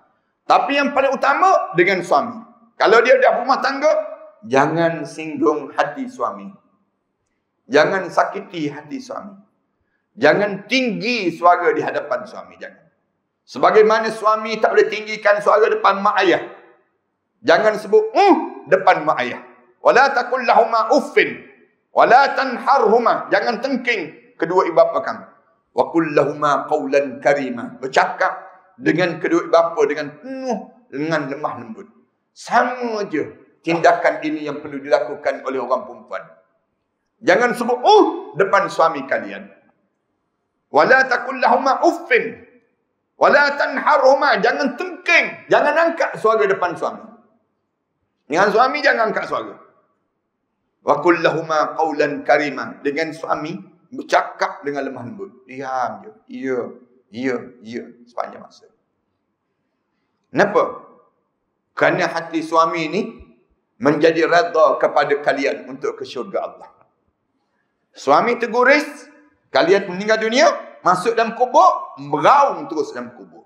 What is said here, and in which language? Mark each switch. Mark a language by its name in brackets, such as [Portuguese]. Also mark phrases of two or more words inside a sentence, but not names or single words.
[Malay] Tapi yang paling utama dengan suami. Kalau dia dah berumah tangga, jangan singgung hati suami. Jangan sakiti hati suami. Jangan tinggi suara di hadapan suami. Jangan. Sebagaimana suami tak boleh tinggikan suara depan mak ayah. Jangan sebut depan mak ayah. [Arabic] ولا تقل لهما أف. ولا تنهرهما. [Malay] Jangan tengking kedua ibu bapa kamu. [Arabic] وقل لهما قولا كريما. [Malay] Bercakap dengan kedua ibu bapa dengan penuh dengan lemah lembut. Sama je tindakan ini yang perlu dilakukan oleh orang perempuan. Jangan sebut depan suami kalian. [Arabic] ولا تقل لهما أف. ولا تنهرهما. [Malay] Jangan tengking, jangan angkat suara depan suami. Dengan suami jangan angkat suara. [Arabic] وقل لهما قولا كريما. [Malay] Dengan suami bercakap dengan lemah lembut. Diam je. Ya sepanjang masa. Kenapa? Kerana hati suami ini menjadi redha kepada kalian untuk ke syurga Allah. Suami terguris, kalian meninggal dunia, masuk dalam kubur, meraung terus dalam kubur.